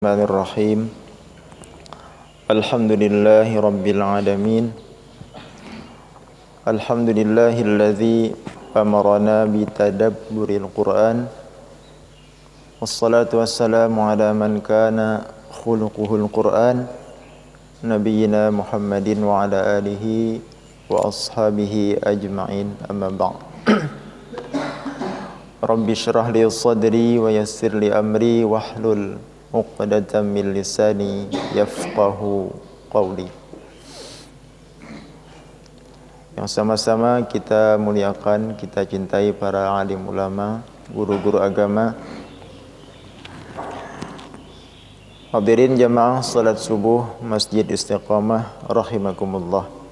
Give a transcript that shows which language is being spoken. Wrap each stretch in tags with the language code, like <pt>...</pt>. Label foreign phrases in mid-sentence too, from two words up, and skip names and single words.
<ar>بسم الله الرحمن الرحيم. الحمد لله رب العالمين. الحمد لله الذي أمرنا بتدبر القرآن. والصلاة والسلام على من كان خلقه القرآن, نبينا محمد وعلى آله وأصحابه أجمعين. أما بعد. رب اشرح لي صدري ويسر لي أمري واحلل عقدة من لساني يفقهوا قولي.</ar> <id>Yang sama-sama kita muliakan, kita cintai para alim ulama, guru-guru agama. Hadirin jamaah salat subuh Masjid Istiqamah rahimakumullah.</id>